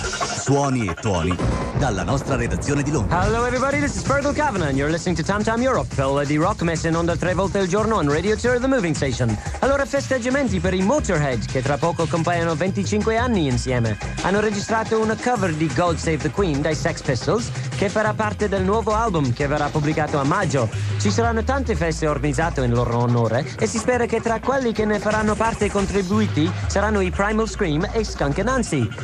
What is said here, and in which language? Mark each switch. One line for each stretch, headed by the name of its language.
Italian: Suoni e tuoni dalla nostra redazione di Londra.
English: Hello everybody, this is Fergal Kavanagh and you're listening to Tam Tam Europe.
Italian: Pelle di rock messa in onda tre volte al giorno on Radio Tour the Moving Station. Allora, festeggiamenti per i Motorhead, che tra poco compaiono 25 anni insieme. Hanno registrato una cover di God Save the Queen dai Sex Pistols, che farà parte del nuovo album che verrà pubblicato a maggio. Ci saranno tante feste organizzate in loro onore e si spera che tra quelli che ne faranno parte e contribuiti saranno i Primal Scream e Skunk Anansie.